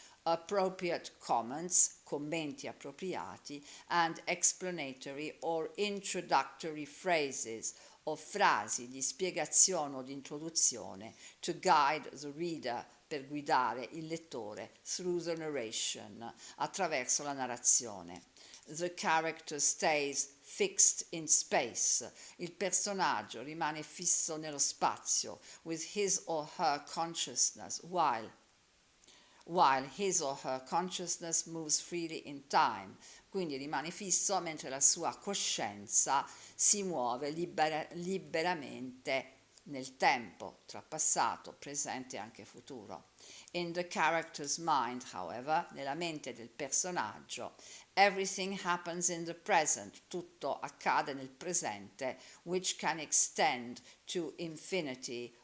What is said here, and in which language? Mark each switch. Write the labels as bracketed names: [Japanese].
[English] appropriate comments, [Italian] commenti appropriati, [English] and explanatory or introductory phrases, [Italian] o frasi di spiegazione o di introduzione, [English] to guide the reader, [Italian] per guidare il lettore, [English] through the narration, [Italian] attraverso la narrazione. [English] The character stays fixed in space. [Italian] Il personaggio rimane fisso nello spazio, [English] with his or her consciousness, while his or her consciousness moves freely in time. [Italian] Quindi rimane fisso mentre la sua coscienza si muove liberamente nel tempo, tra passato, presente e anche futuro. [English] In the character's mind, however, [Italian] nella mente del personaggio, [English] everything happens in the present, [Italian] tutto accade nel presente, [English] which can extend to infinity